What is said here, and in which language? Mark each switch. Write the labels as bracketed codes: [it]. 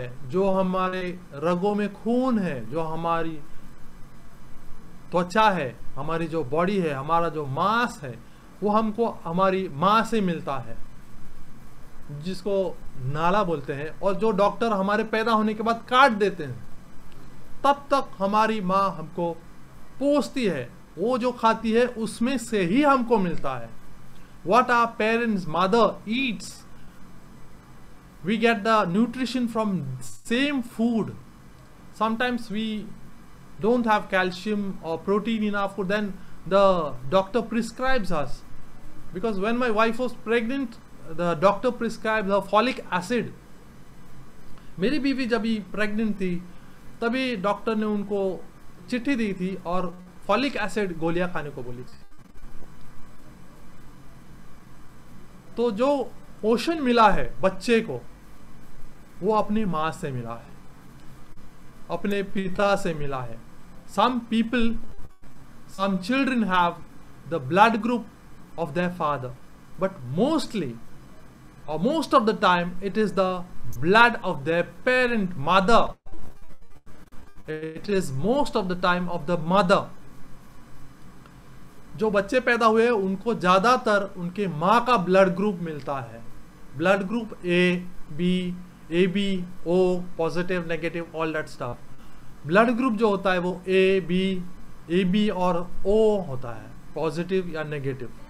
[hi] जो हमारे रगों में खून है, जो हमारी त्वचा है, हमारी जो बॉडी है, हमारा जो मांस है, वो हमको हमारी माँ से मिलता है, जिसको नाला बोलते हैं, और जो डॉक्टर हमारे पैदा होने के बाद काट देते हैं, तब तक हमारी माँ हमको पोसती है, वो जो खाती है उसमें से ही हमको मिलता है। [en] What our parents, mother eats, we get the nutrition from same food. Sometimes we don't have calcium or protein in our food, then the doctor prescribes us. Because when my wife was pregnant, the doctor prescribed her folic acid. [hi] मेरी बीवी जब भी pregnant थी तभी doctor ने उनको चिट्ठी दी थी और फॉलिक एसिड गोलियां खाने को बोली थी। तो जो पोषण मिला है बच्चे को वो अपनी माँ से मिला है, अपने पिता से मिला है। [en] Some people, some children have the blood group of their father, but mostly or most of the time it is the blood of their parent, mother. It is most of the time of the mother. [hi] जो बच्चे पैदा हुए उनको ज्यादातर उनके माँ का blood group मिलता है। [en] Blood group A B O, positive negative, all that stuff. [hi] Blood group जो होता है वो ए बी और ओ होता है, पॉजिटिव या नेगेटिव।